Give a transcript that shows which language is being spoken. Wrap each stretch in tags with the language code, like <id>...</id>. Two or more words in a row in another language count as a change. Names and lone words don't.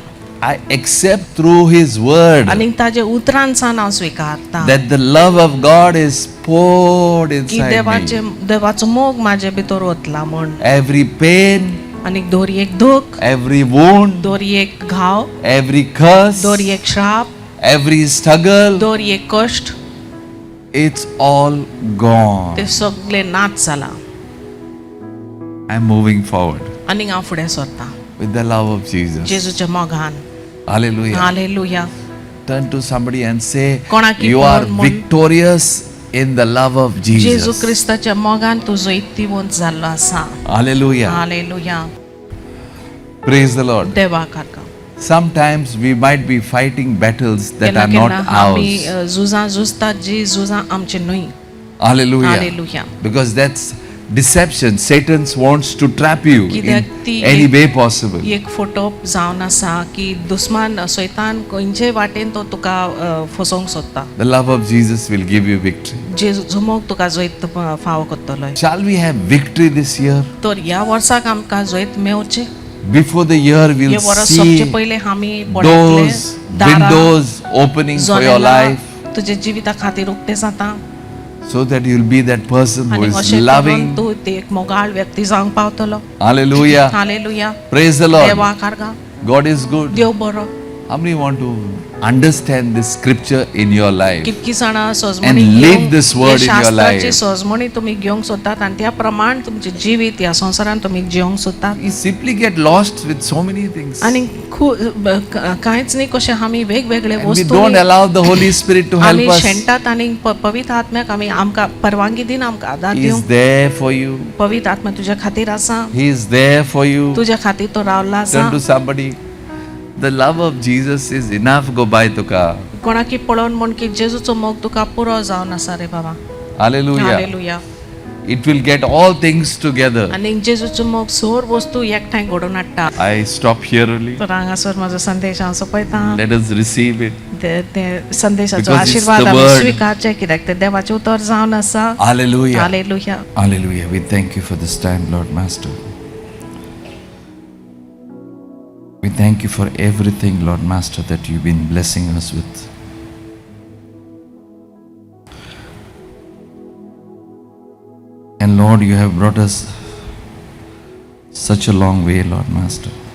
<en>I accept through His word</en> <kok>आनी ताजे उतरांसान हांव स्विकारता</kok> <en>that the love of God is poured</en> <kok>की</kok> <en>inside me.</en> <kok>देवाचो मोग म्हाजे भितर वतला म्हण.</kok> <en>Every pain,</en> <kok>आनी दोरी एक दूख,</kok> <en>every wound,</en> <kok>दोरी एक घाव,</kok> <en>every curse,</en> <kok>दोरी एक श्राप,</kok> <en>every struggle,</en> <kok>दोरी एक कश्ट,</kok> <en>it's all gone.</en> <kok>ते सगळे नाच जाला.</kok> <en>I'm moving forward</en> <kok>आनी हांव फुडें सरता</kok> <en>with the love of Jesus.</en> <kok>जेजूच्या मोगान.</kok> <en>Hallelujah.</en> <kok>हालेलुया.</kok> <en>Turn to somebody and say,</en> <kok>कोणाकी</kok> <en>you are</en> <kok>पळोवन म्हण,</kok> <en>victorious in the love of</en> <kok>जेजू</kok> <en>Jesus.</en> <kok>क्रिस्ताच्या मोगान तुजो इतिवंत जाल्लो आसा.</kok> <en>Hallelujah.</en> <kok>हालेलुया.</kok> <en>Praise the Lord.</en> <kok>देवाक हारका.</kok> <en>Sometimes we might be fighting battles that</en> <kok>केन्ना</kok> <en>are</en> <kok>केन्ना</kok> <en>not</en> <kok>आमी</kok> <en>ours.</en> <kok>झुजां झुजतात जी झुजां आमची न्हय.</kok> <en>Hallelujah. Hallelujah. Because that's deception. Satan wants to trap you</en> <kok>कित्याक</kok> <en>in</en> <kok>ती</kok> <en>any</en> <kok>एक-</kok> <en>way possible.</en> <kok>एक फोटो जावन आसा की दुस्मान सैतान खंयचे वाटेन तो तुका फसोवंक सोदता.</kok> <en>The love of Jesus will give you victory.</en> <kok>जेजूचो मोग तुका जैत फावो करतलो.</kok> <en>Shall we have victory this year?</en> <kok>तर ह्या वर्साक आमकां जैत मेवचे.</kok> <en>Before the year,</en> <kok>हे</kok> <en>we'll</en> <kok>वर्स</kok> <en>see</en> <kok>सोंपचे पयले आमी</kok> <en>doors, windows opening for your life,</en> <kok>तुजे जिविता खातीर उक्ते जाता.</kok> <en>so that you'll be that person who</en> <kok>आनी</kok> <en>is</en> <kok>अशें</kok> <en>loving.</en> <kok>करून तूं ते एक मोगाळ व्यक्ती जावंक पावतलो.</kok> <en>Hallelujah.</en> <kok>हालेलुया.</kok> <en>Praise the Lord.</en> <kok>देवाक हारगा.</kok> <en>God is good.</en> <kok>देव बरो.</kok> <en>How many want to understand this scripture in your life?</en> <kok>कितकी जाणां सजमणी</kok> <en>And live</en> <kok>घेवंक-</kok> <en>this word</en> <kok>हे</kok> <en>in your</en> <kok>शास्त्राची</kok> <en>life.</en> <kok>सजमणी तुम्ही घेवंक सोदतात आनी त्या प्रमाण तुमचे जिवीत ह्या संवसारान तुम्ही जिवंक सोदतात.</kok> <en>We simply get lost with so many things.</en> <kok>आनी कांयच न्ही कशें आमी वेगवेगळे</kok> <en>And we</en> <kok>वस्तू</kok> <en>don't allow the Holy Spirit to help</en> <kok>आमी</kok> <en>us.</en> <kok>शेणटात आनी पवित्र आत्म्याक आमी आमकां परवानगी दिन आमकां आदार</kok> <en>He is</en> <kok>दिवंक.</kok> <en>there for you.</en> <kok>पवित्र आत्मा तुज्या खातीर आसा.</kok> <en>He is there for you.</en> <kok>तुज्या खातीर तो रावला आसा.</kok> <en>Turn to somebody. The love of Jesus is enough. Go by तुका.</en> <kok>कोणाकी पळोवन म्हण की जेजूचो मोग तुका पुरो जावन आसा रे बाबा.</kok> <en>Hallelujah.</en> <kok>हालेलुया.</kok> <en>It will get all things together.</en> <kok>आनी जेजूचो मोग सोर वस्तू एकठांय घडोवन हाडटा.</kok> <en>I stop here only.</en> <kok>तर हांगासर म्हजो संदेश हांव सोंपयतां.</kok> <en>Let us receive it.</en> <kok>ते संदेशाचो</kok> <en>Because it's</en> <kok>आशीर्वाद</kok> <en>the</en> <kok>आमी</kok> <en>word.</en> <kok>स्विकारचे कित्याक ते देवाचें उतर जावन आसा.</kok> <en>Hallelujah.</en> <kok>हालेलुया.</kok> <en>Hallelujah. We thank you for this time, Lord Master. We thank you for everything, Lord Master, that you've been blessing us with. And Lord, you have brought us such a long way, Lord Master.</en>